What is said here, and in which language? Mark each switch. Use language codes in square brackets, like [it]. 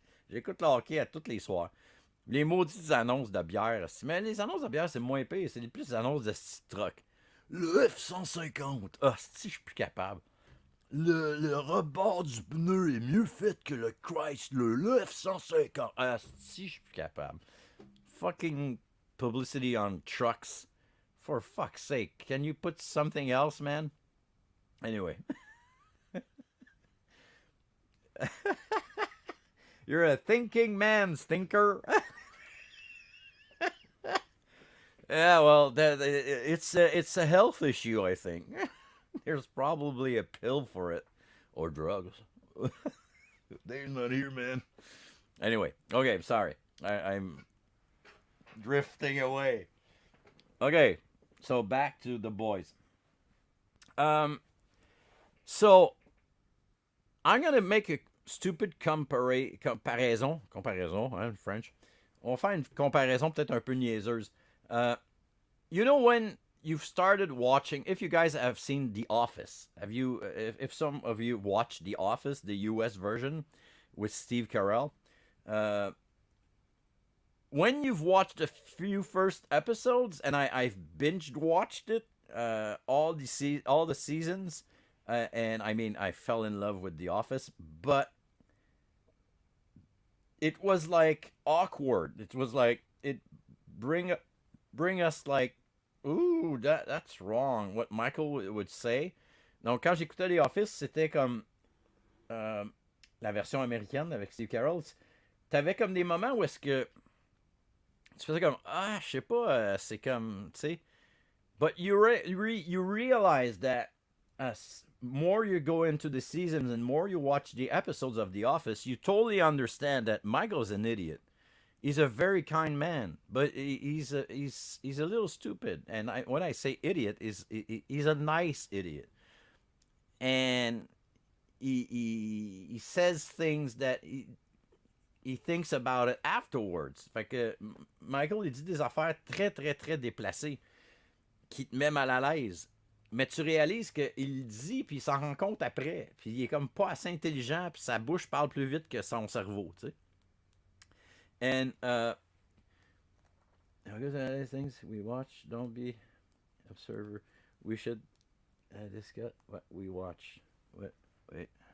[fr] J'écoute le hockey à tous les soirs. Les maudites annonces de bière. Mais les annonces de bière, c'est moins pire. C'est plus les annonces de truck. Le F-150. Ah, si je suis plus capable. Le rebord du pneu est mieux fait que le Chrysler. Le F-150. Ah, si je suis plus capable. [en] Fucking publicity on trucks. For fuck's sake. Can you put something else, man? Anyway. You're a thinking man, stinker. Yeah, well, it's a health issue, I think. There's probably a pill for it, or drugs. They're not here, man. Anyway, okay, sorry. I'm drifting away. Okay, so back to the boys. So I'm gonna make a stupid comparaison, hein, French. [fr] On va faire une comparaison peut-être un peu niaiseuse. [en] You know when you've started watching, if you guys have seen The Office, if some of you watched The Office, the US version with Steve Carell, when you've watched a few first episodes, and I've binge watched it, all the seasons, and I mean I fell in love with The Office, but it was like awkward. It was like it bring us like, ooh, that's wrong. What Michael would say. [fr] Donc quand j'écoutais The Office, c'était comme la version américaine avec Steve Carell. T'avais comme des moments où est-ce que tu faisais comme, ah, je sais pas, c'est comme, tu sais. [en] But you realize that as more you go into the seasons and more you watch the episodes of The Office, you totally understand that Michael's an idiot. He's a very kind man, but he's a little stupid. And when I say idiot, he's a nice idiot, and he says things that he thinks about it afterwards. [fr] Fait que Michael, il dit des affaires très, très, très déplacées qui te met mal à l'aise. Mais tu réalises qu'il le dit, puis il s'en rend compte après. Puis il est comme pas assez intelligent, puis sa bouche parle plus vite que son cerveau, tu sais. [en] And other things we watch, don't be observer. We should discuss what we watch. Wait.